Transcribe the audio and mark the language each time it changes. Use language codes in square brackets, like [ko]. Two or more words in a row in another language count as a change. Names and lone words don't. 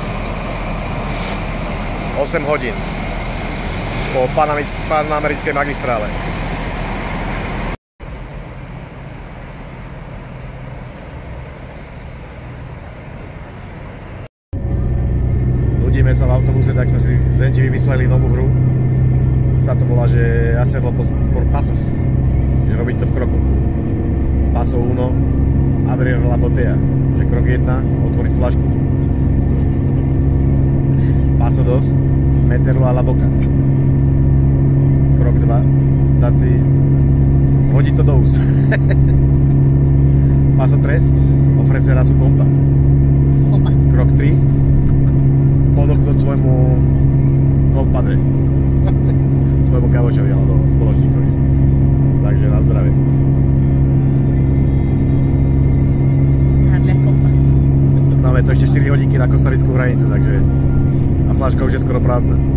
[sk] 8 hodín po panamerickej magistrále. Nudíme sa v autobuse, tak sme si z NG vymysleli novú hru. Sa to volá, že [es] hacerlo por pasos, [sk] že robiť to v kroku. [es] Paso 1, abrir la botella, [sk] že krok 1, otvoriť flašku. [es] Paso 2, meterlo a la boca. [sk] Krok 2, dať si, hodiť to do úst. [es] Paso 3, ofrecer a su compa. [sk] Krok 3, ponúknuť svojmu kompadre. Svojmu kamošovi alebo spoločníkovi. Takže na zdravie. Máme to ešte 4 hodinky na kostarickú hranicu, takže a fľaška už je skoro prázdna.